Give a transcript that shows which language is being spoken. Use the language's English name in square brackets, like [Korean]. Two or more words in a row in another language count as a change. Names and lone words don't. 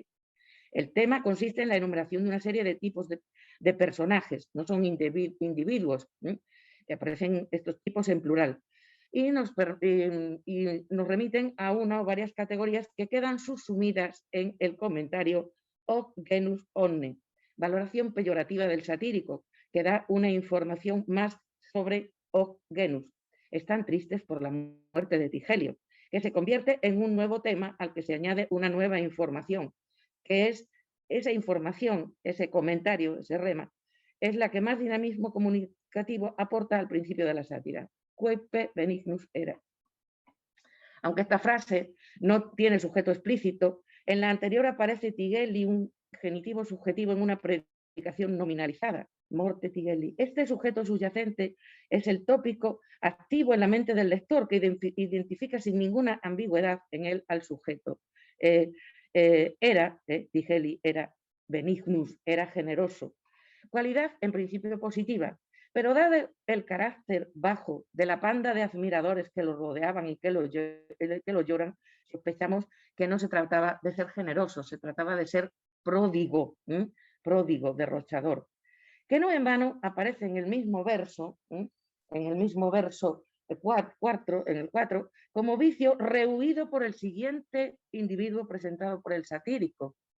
[Spanish] El tema consiste en la enumeración de una serie de tipos de personajes, no son individuos, aparecen estos tipos en plural, y nos remiten a una o varias categorías que quedan subsumidas en el comentario [Latin] hoc genus omne, [Spanish] valoración peyorativa del satírico, que da una información más sobre [Latin] hoc genus. [Spanish] Están tristes por la muerte de Tigelio, que se convierte en un nuevo tema al que se añade una nueva información, que es esa información, ese comentario, ese rema, es la que más dinamismo comunicativo aporta al principio de la sátira. [Latin] Quipe benignus era. [Spanish] Aunque esta frase no tiene sujeto explícito, en la anterior aparece Tigelli, un genitivo subjetivo en una predicación nominalizada, [Latin] morte Tigelli. [Spanish] Este sujeto subyacente es el tópico activo en la mente del lector que identifica sin ninguna ambigüedad en él al sujeto. Tigelli era benignus, era generoso. Cualidad en principio positiva, pero dado el carácter bajo de la panda de admiradores que lo rodeaban y que lo lloran, sospechamos que no se trataba de ser generoso, se trataba de ser pródigo, derrochador, que no en vano aparece en el mismo verso, en el 4, como vicio rehuido por el siguiente individuo presentado por el satírico.